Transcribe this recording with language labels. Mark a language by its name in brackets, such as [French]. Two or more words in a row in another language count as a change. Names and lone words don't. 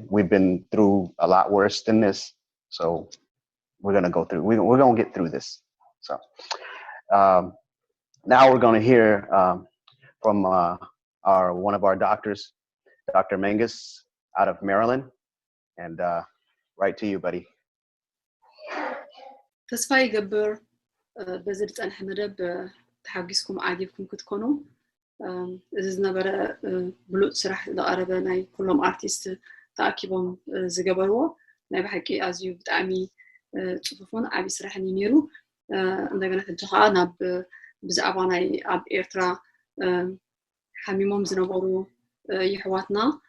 [English] We've been through a lot worse than this. So we're gonna go through. We're gonna get through this. So now we're gonna hear from one of our doctors, Dr. Menges, out of Maryland, and right to you, buddy. [Tigrinya] ተስፋ ይገብር በዚ ዝፀንሐ መደብ ተሓጊስኩም ዓጊብኩም ክትኮኑ እዚ ዝነበረ ብሉፅ ስራሕ ዝቐረበ ናይ ኩሎም ኣርቲስት ተኣኪቦም ዝገበርዎ ናይ ብሓቂ ኣዝዩ ብጣዕሚ ፅፉፉን ዓብይ ስራሕን እዩ ነይሩ እንደገና ሕጂ ከዓ ናብ ብዛዕባ ናይ ኣብ ኤርትራ ሓሚሞም ዝነበሩ ይሕዋትና